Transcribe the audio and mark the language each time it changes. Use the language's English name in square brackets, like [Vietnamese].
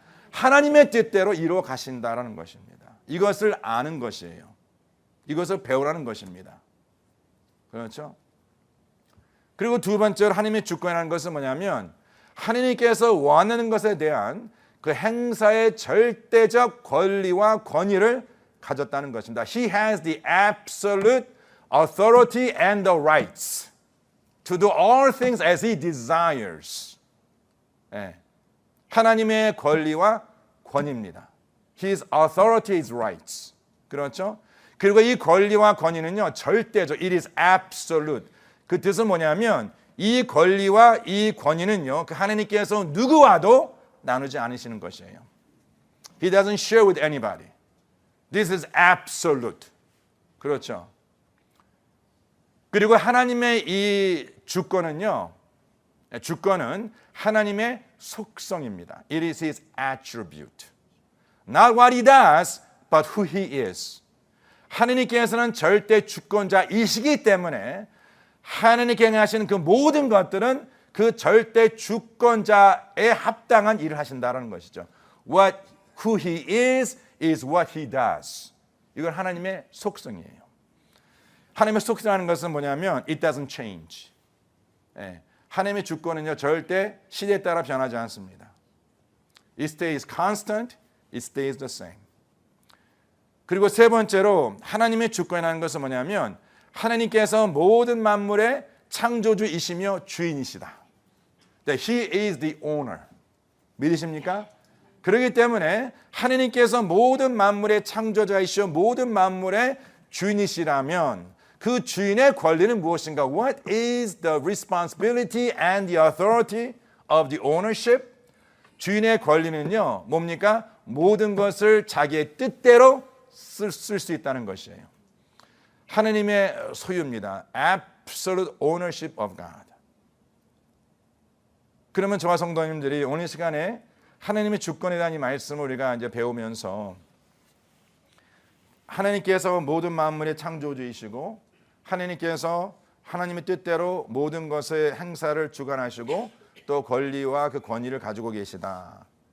[Korean] 하나님의 뜻대로 이루어 가신다라는 것입니다. 이것을 아는 것이에요. 이것을 배우라는 것입니다. 그렇죠? 그리고 두 번째로 하나님의 주권이라는 것은 뭐냐면 하느님께서 원하는 것에 대한 그 행사의 절대적 권리와 권위를 가졌다는 것입니다. [English] He has the absolute authority and the rights to do all things as he desires. [Korean] 예. 하나님의 권리와 권위입니다. [English] His authority is rights. [Korean] 그렇죠? 그리고 이 권리와 권위는요, 절대적. [English] It is absolute. [Korean] 그 뜻은 뭐냐면 이 권리와 이 권위는요, 그 하나님께서 누구와도 나누지 않으시는 것이에요. [English] He doesn't share with anybody. This is absolute. [Korean] 그렇죠. 그리고 하나님의 이 주권은요, 주권은 하나님의 속성입니다. [English] It is his attribute. Not what he does, but who he is. [Korean] 하나님께서는 절대 주권자이시기 때문에 하나님께 행하시는 그 모든 것들은 그 절대 주권자에 합당한 일을 하신다는 것이죠. [English] Who he is what he does. [Korean] 이건 하나님의 속성이에요. 하나님의 속성이라는 것은 뭐냐면 [English] it doesn't change. [Korean] 예, 하나님의 주권은요 절대 시대에 따라 변하지 않습니다. [English] It stays constant. It stays the same. [Korean] 그리고 세 번째로 하나님의 주권이라는 것은 뭐냐면 하나님께서 모든 만물의 창조주이시며 주인이시다. [English] He is the owner. [Korean] 믿으십니까? 그렇기 때문에 하나님께서 모든 만물의 창조자이시오 모든 만물의 주인이시라면 그 주인의 권리는 무엇인가? [English] What is the responsibility and the authority of the ownership? [Korean] 주인의 권리는요, 뭡니까? 모든 것을 자기의 뜻대로 쓸 수 있다는 것이에요. 하나님의 소유입니다. [English] Absolute ownership of God. [Korean] 그러면 저와 성도님들이 오늘 시간에 하나님의 주권에 대한 이 말씀을 우리가 이제 배우면서 하나님께서 모든 만물의 창조주이시고 하나님께서 하나님의 뜻대로 모든 것의 행사를 주관하시고 또 권리와 그 권위를 가지고 계시다.